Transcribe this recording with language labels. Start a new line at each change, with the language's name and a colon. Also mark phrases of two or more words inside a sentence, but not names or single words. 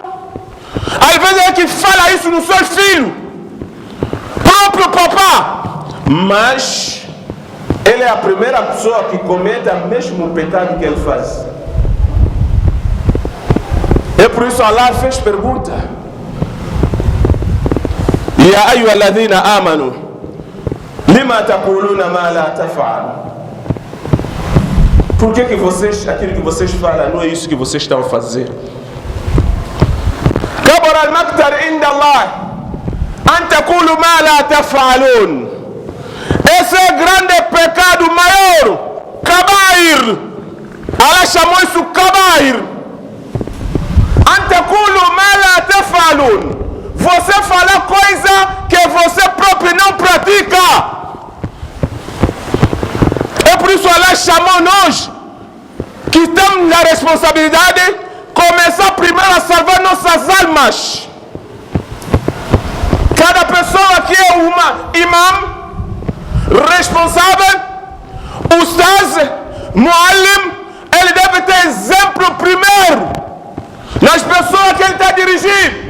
Portuguese: Aí veja ele que fala isso nos seus filhos. Próprio papá. Mas ele é a primeira pessoa que comete o mesmo pecado que ele faz. É por isso Allah fez pergunta:
Arabic: يا أيها الذين آمنوا لم تقولون ما لا تفعلون.
Portuguese: Por que vocês, aquilo que vocês falam, não é isso que vocês estão a fazer?
Arabic: كبر المقت عند الله أن تقولوا ما لا تفعلون.
Portuguese: Esse é o grande pecado maior, kabair. Allah chamou isso kabair.
Arabic: أن تقولوا ما لا تفعلون.
Portuguese: Você fala coisa que você próprio não pratica. É por isso Allah chamou nós que temos a responsabilidade de começar primeiro a salvar nossas almas. Cada pessoa que é uma imam, responsável,
Arabic: أستاذ، معلم,
Portuguese: ele deve ter exemplo primeiro nas pessoas que ele está dirigindo.